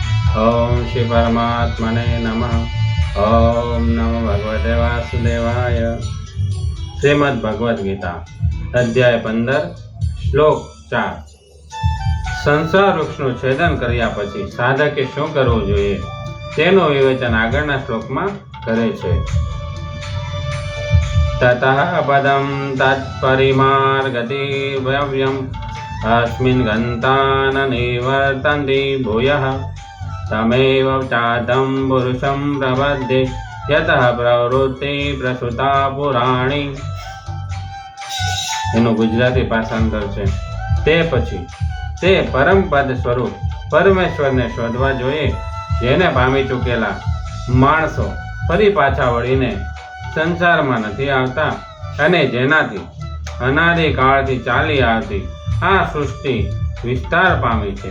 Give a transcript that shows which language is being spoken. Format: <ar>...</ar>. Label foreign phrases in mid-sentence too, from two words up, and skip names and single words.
<sa>ओम श्री परमात्मने नमः। ओम नमो भगवते वासुदेवाय। श्रीमद् भगवद गीता अध्याय 15 श्लोक 4।</sa> <gu>संसार वृक्षનું છેદન કર્યા પછી સાધકે શું કરવું જોઈએ તેનું વિવેચન આગળના શ્લોકમાં કરે છે।</gu> <sa>ततः पदम तत्परिमार्गतिर्व्यव्यम अस्मिन् गन्तान निवर्तन्ति भूयः तमेव चादं पुरुषं प्रपद्ये यतः प्रवृत्ति प्रसुता पुराणी।</sa> <gu>એનું ગુજરાતી ભાષાંતર છે। તે પછી તે પરમપદ સ્વરૂપ પરમેશ્વરને શોધવા જોઈએ, જેને પામી ચૂકેલા માણસો ફરી પાછા વળીને સંસારમાં નથી આવતા અને જેનાથી અનાદિકાળથી ચાલી આવતી આ સૃષ્ટિ વિસ્તાર પામી છે।</gu>